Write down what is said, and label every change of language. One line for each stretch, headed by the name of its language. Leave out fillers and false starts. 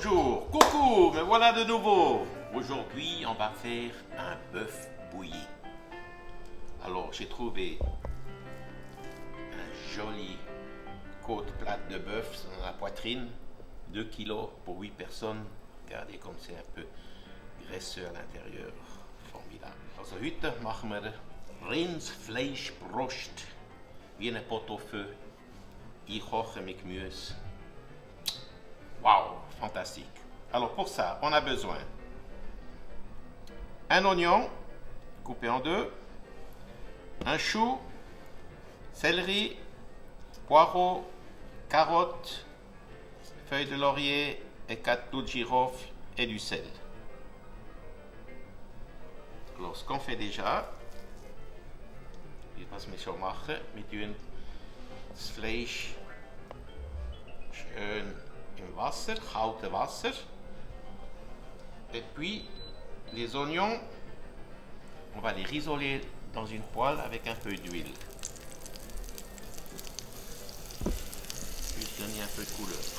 French: Bonjour, coucou, me voilà de nouveau. Aujourd'hui, on va faire un bœuf bouilli. Alors, j'ai trouvé un joli côte plate de bœuf dans la poitrine, 2 kilos pour 8 personnes. Regardez comme c'est un peu graisseux à l'intérieur. Formidable.
German: Also heute machen wir Rindsfleischbrust. Wie eine Pot au feu. Einkochen mit Gemüse.
French: Waouh, fantastique. Alors pour ça, on a besoin un oignon coupé en deux, un chou, céleri, poireaux, carottes, feuilles de laurier et 4 clous de girofle et du sel. Alors ce qu'on fait déjà,
German: was wir schon machen, wir tun das Fleisch schön im Wasser, kaltes Wasser.
French: Et puis les oignons, on va les risoler dans une poêle avec un peu d'huile. Juste donner un peu de couleur.